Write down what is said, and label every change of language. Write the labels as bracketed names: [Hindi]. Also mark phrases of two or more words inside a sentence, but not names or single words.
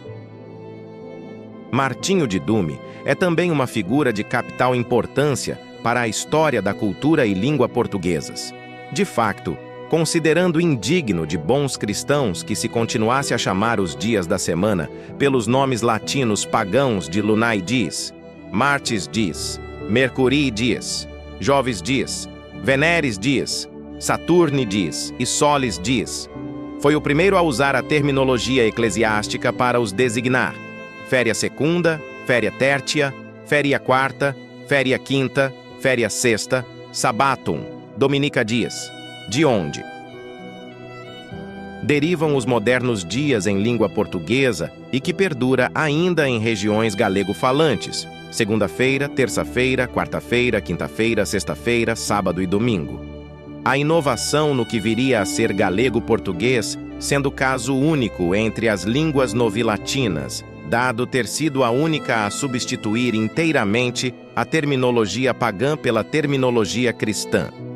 [Portuguese] Martinho de Dume é também uma figura de capital importância para a história da cultura e língua portuguesas. De facto, considerando indigno de bons cristãos que se continuasse a chamar os dias da semana pelos nomes latinos pagãos de [Latin] Lunae dies, Martis dies, Mercurii dies, Jovis dies, Veneris dies, Saturni dies e Solis dies. [Portuguese] Foi o primeiro a usar a terminologia eclesiástica para os designar. [Latin] Féria secunda, féria tertia, féria quarta, féria quinta, féria sexta, sabatum, dominica dies. [Portuguese] De onde derivam os modernos dias em língua portuguesa e que perdura ainda em regiões galego-falantes: segunda-feira, terça-feira, quarta-feira, quinta-feira, sexta-feira, sábado e domingo. A inovação no que viria a ser galego-português, sendo caso único entre as línguas novilatinas, dado ter sido a única a substituir inteiramente a terminologia pagã pela terminologia cristã.